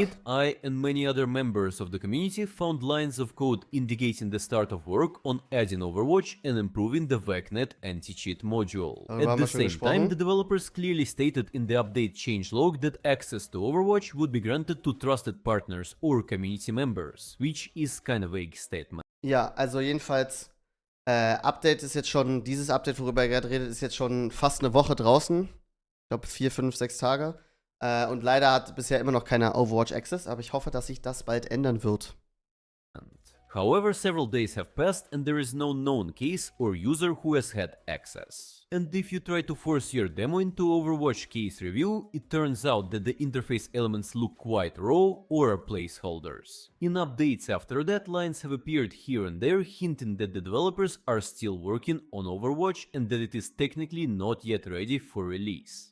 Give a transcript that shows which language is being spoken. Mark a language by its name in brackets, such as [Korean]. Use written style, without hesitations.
[English] In it, I and many other members of the community found lines of code indicating the start of work on adding Overwatch and improving the VACnet anti-cheat module. At the same time, the developers clearly stated in the update changelog that access to Overwatch would be granted to trusted partners or community members, which is kind of a vague statement. [German] Ja, also jedenfalls Update ist jetzt schon, dieses Update, worüber ihr gerade redet, ist jetzt schon fast eine Woche draußen. Ich glaube 4, 5, 6 Tage. Und leider hat bisher immer noch keiner Overwatch Access, aber ich hoffe, dass sich das bald ändern wird. [English] However, several days have passed and there is no known case or user who has had access. And if you try to force your demo into Overwatch case review, it turns out that the interface elements look quite raw or are placeholders. In updates after that, lines have appeared here and there hinting that the developers are still working on Overwatch and that it is technically not yet ready for release.